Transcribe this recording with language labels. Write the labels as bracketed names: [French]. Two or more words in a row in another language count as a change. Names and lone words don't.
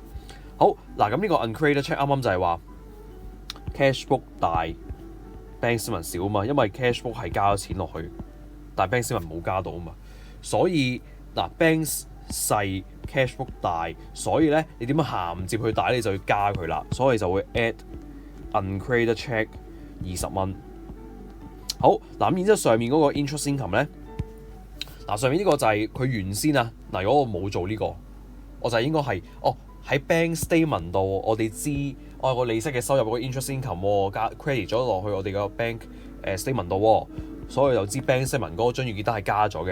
[Cantonese] 好嗱，咁呢個 [English] uncredited check [Cantonese] 啱啱就係話 [English] cash book [Cantonese] 大 [English] bank statement [Cantonese] 少啊嘛，因為 [English] cash book [Cantonese] 係加咗錢落去，但係 [English] bank statement [Cantonese] 冇加到啊嘛。所以嗱 bank 細 [English] cash book [Cantonese] 大，所以咧你點樣銜接佢大，你就要加佢啦。所以就會 [English] add uncredited check [Cantonese] 20 蚊。好嗱，咁然之後上面嗰個 [English] interest income [Cantonese] 咧，嗱上面呢個就係佢原先啊。嗱，如果我冇做呢個，我就應該係喺 [English] bank statement [Cantonese] 度，我哋知個利息嘅收入嗰個 [English] interest income [Cantonese] 加 credit 咗落去我哋個 [English] bank statement [Cantonese] 度，所以就知 [English] bank statement [Cantonese] 嗰張預結單係加咗嘅。